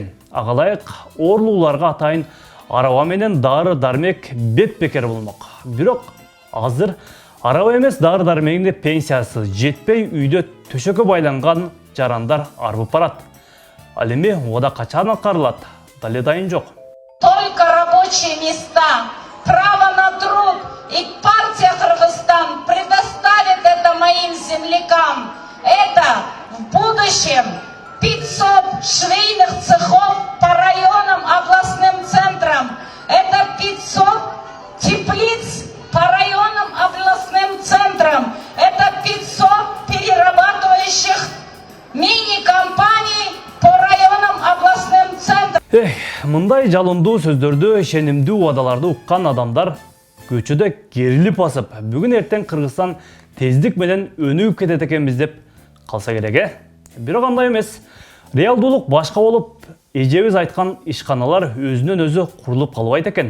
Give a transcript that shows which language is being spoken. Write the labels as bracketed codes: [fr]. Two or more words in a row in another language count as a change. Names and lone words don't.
[ky] Ага ылайык оорлууларга атайын араба менен дары дармек бет-бекер болмок. Бирок азыр араба эмес дары дармегинде пенсиясы жетпей үйдө төшөккө байланган жарандар арбып барат. Ал эми убада качан аткарылат? Дале дайын жок. [ru] Только рабочие места, право на труд, и партия Кыргызстан предоставит это моим землякам. Это в будущем 500 швейных цехов по районам, областным центрам. Это 500 теплиц по районам, областным центрам. Это 500 перерабатывающих мини-компаний по районам, областным центрам. [ky] Мындай жалындуу сөздөрдү, ишенимдүү убадаларды уккан адамдар көчөдө керилип басып, бүгүн эртең Кыргызстан тездик менен өнүгүп кетет экенбиз деп калса керек. Бирок андай эмес. Реалдуулук башка болуп, эжебиз айткан ишканалар өзүнөн өзү курулуп калбайт экен.